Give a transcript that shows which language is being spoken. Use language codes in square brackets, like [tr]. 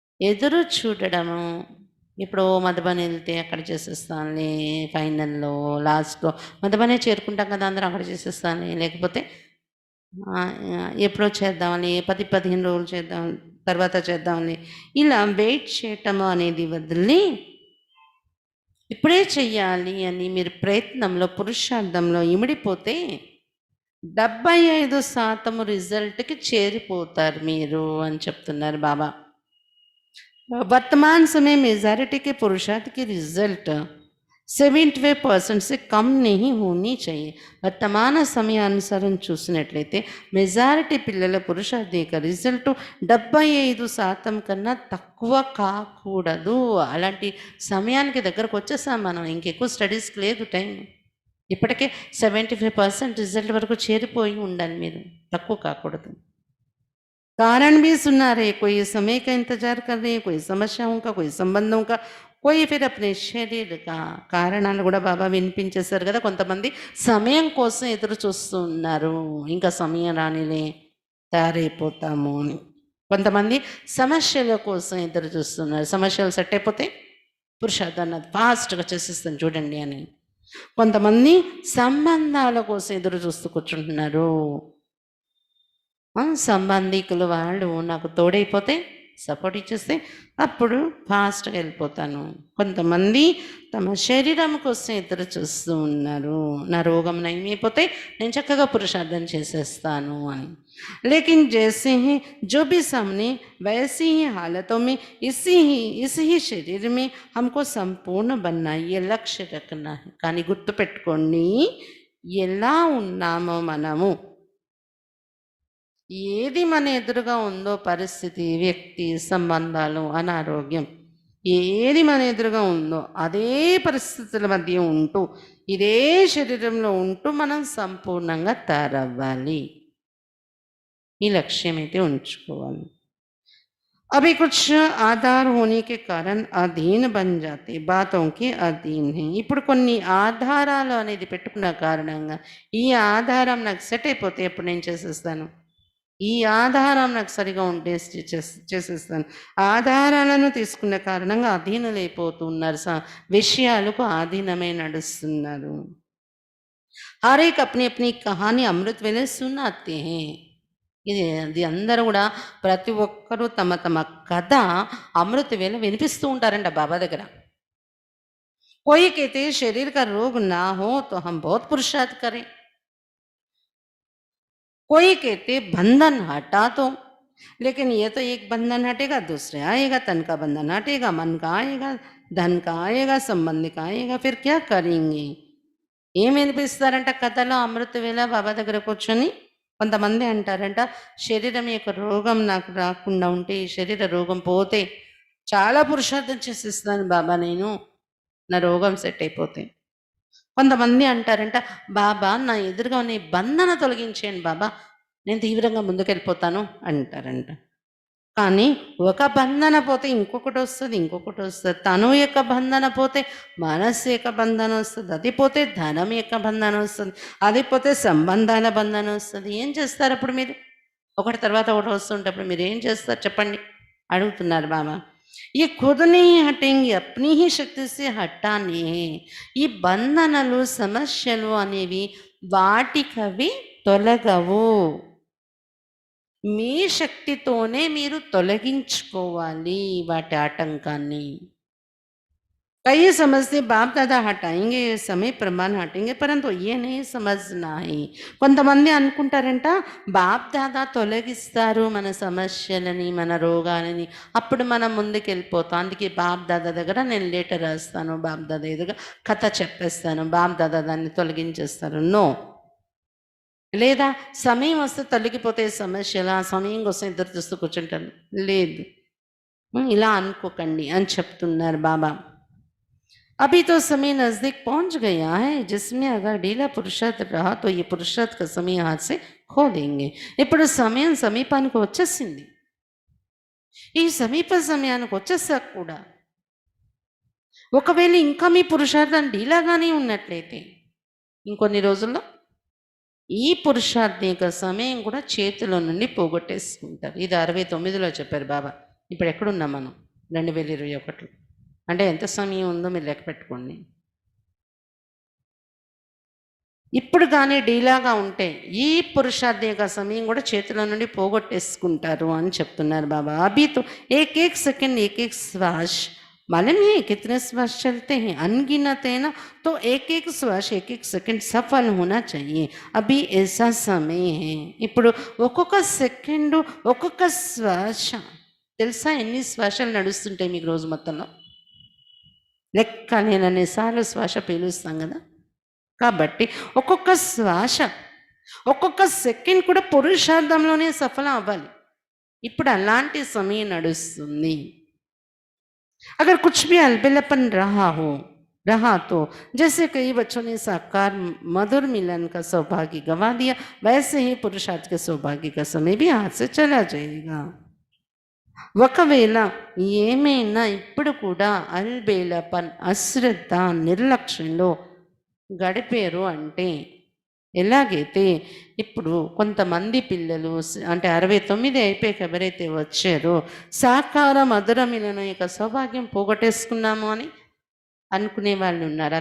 [te] ఎదురు చూడడము. ఇప్పుడు మధుబన్ వెళ్తే అక్కడ చేసేస్తానులే, ఫైనల్లో లాస్ట్లో మధుబనే చేరుకుంటాం కదా అందరం, అక్కడ చేసేస్తానులే, లేకపోతే ఎప్పుడో చేద్దామని, 10-15 రోజులు చేద్దాం తర్వాత చేద్దామని, ఇలా వెయిట్ చేయటము అనేది వదిలి ఇప్పుడే చెయ్యాలి అని మీరు ప్రయత్నంలో పురుషార్థంలో ఇమిడిపోతే 75% రిజల్ట్కి చేరిపోతారు మీరు అని చెప్తున్నారు బాబా. [hi] वर्तमान समय मेजॉरिटी के पुरुषार्थ के रिजल्ट 75% से कम नहीं होनी चाहिए. [te] వర్తమాన సమయానుసారం చూసినట్లయితే మెజారిటీ పిల్లల పురుషార్థి యొక్క రిజల్ట్ 75% కన్నా తక్కువ కాకూడదు. అలాంటి సమయానికి దగ్గరకు వచ్చేసాం మనం. ఇంకెక్కువ స్టడీస్కి లేదు టైం. ఇప్పటికే 75% రిజల్ట్ వరకు చేరిపోయి ఉండాలి మీరు, తక్కువ కాకూడదు. [hi] कारण भी सुना रहे, कोई समय का इंतजार कर रहे हैं, कोई समस्याओं का, कोई संबंधों का, कोई फिर अपने [te] శరీర కారణాలు కూడా బాబా వినిపించేశారు కదా. కొంతమంది సమయం కోసం ఎదురు చూస్తూ ఉన్నారు, ఇంకా సమయం రానిలే తయారైపోతాము అని. కొంతమంది సమస్యల కోసం ఎదురు చూస్తున్నారు, సమస్యలు సెట్ అయిపోతే పురుషార్థాన్ని ఫాస్ట్గా చేసేస్తాను చూడండి అని. కొంతమంది సంబంధాల కోసం ఎదురు చూస్తూ కూర్చుంటున్నారు. సంబంధికులు వాళ్ళు నాకు తోడైపోతే, సపోర్ట్ ఇచ్చేస్తే అప్పుడు ఫాస్ట్గా వెళ్ళిపోతాను. కొంతమంది తమ శరీరం కోసం ఎదురు చూస్తూ ఉన్నారు, నా రోగం నయమైపోతే నేను చక్కగా పురుషార్థం చేసేస్తాను అని. [hi] लेकिन जैसे ही जो भी सामने वैसी ही हालतों में इसी ही शरीर में हमको संपूर्ण बनना है, ये लक्ष्य रखना है. [te] కానీ గుర్తుపెట్టుకోండి, ఎలా ఉన్నామో మనము, ఏది మన ఎదురుగా ఉందో పరిస్థితి, వ్యక్తి, సంబంధాలు, అనారోగ్యం, ఏది మన ఎదురుగా ఉందో అదే పరిస్థితుల మధ్య ఉంటూ, ఇదే శరీరంలో ఉంటూ మనం సంపూర్ణంగా తయారవ్వాలి. ఈ లక్ష్యం అయితే ఉంచుకోవాలి. [hi] अभी कुछ आधार होने के कारण अधीन बन जाते, बातों के अधीन है. [te] ఇప్పుడు కొన్ని ఆధారాలు అనేది పెట్టుకున్న కారణంగా ఈ ఆధారం నాకు సెట్ అయిపోతే ఎప్పుడు నేను చేసేస్తాను, ఈ ఆధారం నాకు సరిగా ఉంటే చేసేస్తాను. ఆధారాలను తీసుకున్న కారణంగా అధీనులైపోతున్నారు, విషయాలకు అధీనమై నడుస్తున్నారు. [hi] हर एक अपनी अपनी कहानी अमृत वेले सुनाते हैं. [te] ఇది అందరూ కూడా ప్రతి ఒక్కరూ తమ తమ కథ అమృత వేళ వినిపిస్తూ ఉంటారంట బాబా దగ్గర. [hi] कोई कहते शरीर का रोग ना हो तो हम बहुत पुरुषार्थ करें, कोई कहते बंधन हटा दो, लेकिन ये तो एक बंधन हटेगा दूसरे आएगा, तन का बंधन हटेगा, मन का आएगा, धन का आएगा, संबंध का आएगा, फिर क्या करेंगे. [te] ఏం వినిపిస్తారంట కథలో అమృత వేళ బాబా దగ్గర కూర్చొని. కొంతమంది అంటారంట, శరీరం యొక్క రోగం నాకు రాకుండా ఉంటే, ఈ శరీర రోగం పోతే చాలా పురుషార్థం చేసేస్తాను బాబా నేను, నా రోగం సెట్ అయిపోతే. కొంతమంది అంటారంట, బాబా నా ఎదురుగా ఉన్న బంధన తొలగించేయండి బాబా, నేను తీవ్రంగా ముందుకెళ్ళిపోతాను అంటారంట. కానీ ఒక బంధన పోతే ఇంకొకటి వస్తుంది, ఇంకొకటి వస్తుంది. తను యొక్క బంధన పోతే మనస్సు యొక్క బంధన వస్తుంది, అది పోతే ధనం యొక్క బంధన వస్తుంది, అది పోతే సంబంధాల బంధన వస్తుంది. ఏం చేస్తారు అప్పుడు మీరు? ఒకటి తర్వాత ఒకటి వస్తుంటప్పుడు మీరు ఏం చేస్తారు చెప్పండి అడుగుతున్నారు బాబా. ఈ [hi] खुद नहीं हटेंगे, अपनी ही शक्ति से हटाने. [te] ఈ బంధనలు, సమస్యలు అనేవి వాటికవి తొలగవు, మీ శక్తితోనే మీరు తొలగించుకోవాలి వాటి ఆటంకాన్ని. [hi] कई समझते बाप दादा हटाएंगे, समय प्रमाण हटेंगे, परंतु ये नहीं समझना है. [te] కొంతమంది అనుకుంటారంట, బాప్ దాదా తొలగిస్తారు మన సమస్యలని, మన రోగాలని, అప్పుడు మనం ముందుకు వెళ్ళిపోతాం. అందుకే బాప్ దాదా దగ్గర నేను లెటర్ రాస్తాను, బాప్ దాదా ఎదురుగా కథ చెప్పేస్తాను, బాప్ దాదా దాన్ని తొలగించేస్తారు. నో. లేదా సమయం వస్తే తొలగిపోతే సమస్యలు, ఆ సమయం కోసం ఎదురు చూస్తూ కూర్చుంటాను, లేదు, ఇలా అనుకోకండి అని చెప్తున్నారు బాబా. [hi] अभी तो समय नज़दीक पहुंच गया है, जिसमें अगर ढीला पुरुषार्थ रहा तो ये पुरुषार्थ का समय हाथ से खो देंगे. [te] ఇప్పుడు సమయం సమీపానికి వచ్చేసింది. ఈ సమీప సమయానికి వచ్చేసాక కూడా ఒకవేళ ఇంకా మీ పురుషార్థం ఢీలాగానే ఉన్నట్లయితే ఇంకొన్ని రోజుల్లో ఈ పురుషార్థం యొక్క సమయం కూడా చేతిలో నుండి పోగొట్టేసుకుంటారు. ఇది 69లో చెప్పారు బాబా. ఇప్పుడు ఎక్కడున్నాం మనం? 2021. అంటే ఎంత సమయం ఉందో మీరు లెక్క పెట్టుకోండి. ఇప్పుడు కానీ డీలాగా ఉంటే ఈ పురుషార్థం యొక్క సమయం కూడా చేతిలో నుండి పోగొట్టేసుకుంటారు అని చెప్తున్నారు బాబా. [hi] అభి తో एक सेकंड एक श्वास, मालूम है कितने श्वास चलते हैं? अनगिनत है ना. तो एक श्वास एक सेकंड सफल होना चाहिए. अभी ऐसा समय है. [te] ఇప్పుడు ఒక్కొక్క సెకండ్ ఒక్కొక్క శ్వాస తెలుసా ఎన్ని శ్వాసలు నడుస్తుంటాయి మీకు రోజు మొత్తంలో? లెక్కలేనన్నిసార్లు శ్వాస పీలుస్తాం కదా. కాబట్టి ఒక్కొక్క శ్వాస, ఒక్కొక్క సెకండ్ కూడా పురుషార్థంలోనే సఫలం అవ్వాలి. ఇప్పుడు అలాంటి సమయం నడుస్తుంది. [hi] अगर कुछ भी अलबेलापन रहा तो जैसे कई बच्चों ने साकार मधुर मिलन का सौभाग्य गंवा दिया, वैसे ही पुरुषार्थ के सौभाग्य का समय भी हाथ से चला जाएगा. [te] ఒకవేళ ఏమైనా ఇప్పుడు కూడా అల్బేలపన్, అశ్రద్ధ, నిర్లక్ష్యంలో గడిపారు అంటే, ఎలాగైతే ఇప్పుడు కొంతమంది పిల్లలు అంటే 69 అయిపోయాక ఎవరైతే వచ్చారో సాకార మధుర మిలన యొక్క సౌభాగ్యం పోగొట్టేసుకున్నాము అని అనుకునే వాళ్ళు ఉన్నారు.